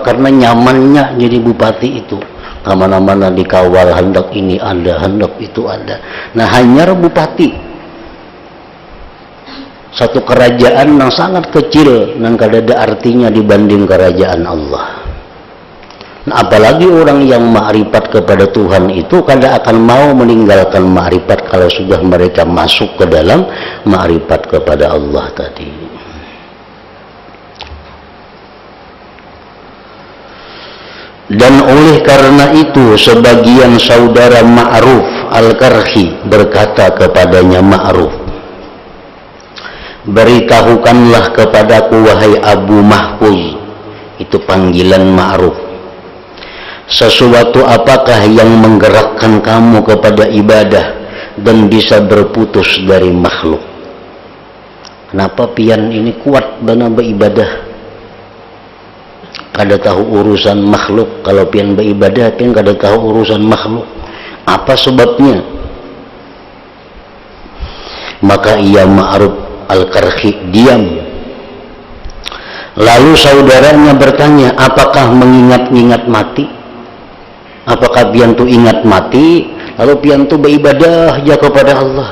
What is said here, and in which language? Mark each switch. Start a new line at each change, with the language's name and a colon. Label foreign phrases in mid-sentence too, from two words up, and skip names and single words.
Indonesian: Karena nyamannya jadi bupati itu. Kemana-mana dikawal, hendak ini ada, hendak itu ada. Nah, hanya bupati, satu kerajaan yang sangat kecil, yang kada ada artinya dibanding kerajaan Allah. Nah, apalagi orang yang ma'rifat kepada Tuhan itu kada akan mau meninggalkan ma'rifat kalau sudah mereka masuk ke dalam ma'rifat kepada Allah tadi. Dan oleh karena itu sebagian saudara Ma'ruf Al-Karhi berkata kepadanya Ma'ruf, beritahukanlah kepadaku wahai Abu Mahfuz, itu panggilan Ma'ruf, sesuatu apakah yang menggerakkan kamu kepada ibadah dan bisa berputus dari makhluk?
Banjar: Kenapa pian ini kuat bana beribadah? Kada tahu urusan makhluk. Kalau pian beribadah pian kada tahu urusan makhluk. Apa sebabnya?
Indonesian: Maka ia Ma'ruf Al-Karhi diam. Lalu saudaranya bertanya, apakah mengingat-ingat mati?
Banjar: Apakah pian tu ingat mati lalu pian tu beribadah ya kepada Allah?